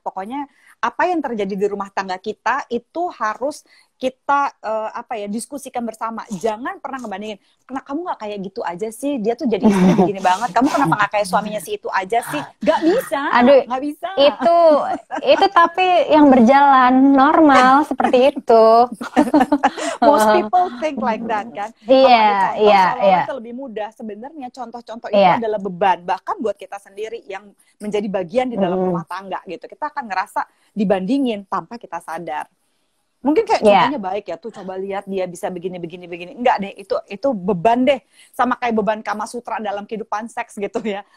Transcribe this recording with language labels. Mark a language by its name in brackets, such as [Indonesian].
[Indonesian] Pokoknya apa yang terjadi di rumah tangga kita itu harus kita diskusikan bersama. Jangan pernah ngebandingin. Kenapa kamu nggak kayak gitu aja sih? Dia tuh jadi istri begini banget. Kamu kenapa nggak kayak suaminya si itu aja sih? Gak bisa. Aduh, nggak bisa. Itu tapi yang berjalan normal seperti itu. [English] Most people think like that kan. [Indonesian] Iya. Itu lebih mudah. Sebenarnya contoh-contoh itu adalah beban. Bahkan buat kita sendiri yang menjadi bagian di dalam rumah tangga gitu. Kita akan ngerasa dibandingin tanpa kita sadar. Mungkin kayak contohnya baik ya tuh, coba lihat dia bisa begini. Enggak deh, itu beban deh. Sama kayak beban Kama Sutra dalam kehidupan seks gitu ya.